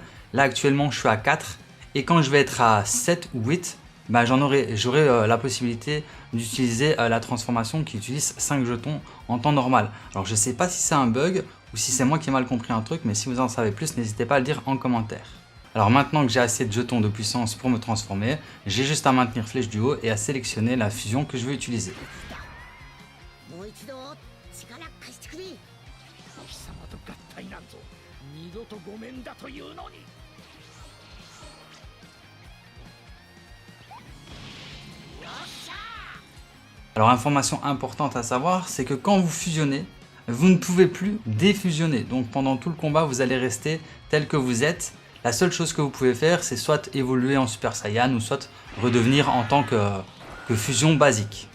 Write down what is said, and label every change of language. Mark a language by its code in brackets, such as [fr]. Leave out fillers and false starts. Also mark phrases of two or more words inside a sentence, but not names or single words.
[fr] Là actuellement je suis à 4 et quand je vais être à 7 ou 8, j'aurai la possibilité d'utiliser la transformation qui utilise 5 jetons en temps normal. Alors je sais pas si c'est un bug ou si c'est moi qui ai mal compris un truc, mais si vous en savez plus, n'hésitez pas à le dire en commentaire. Alors maintenant que j'ai assez de jetons de puissance pour me transformer, j'ai juste à maintenir flèche du haut et à sélectionner la fusion que je veux utiliser. [ja] もう一度力貸してくれ。貴様と合体なんぞ二度とごめんだというのに。 [fr] Alors information importante à savoir, c'est que quand vous fusionnez, vous ne pouvez plus défusionner. Donc pendant tout le combat, vous allez rester tel que vous êtes. La seule chose que vous pouvez faire, c'est soit évoluer en Super Saiyan ou soit redevenir en tant que fusion basique.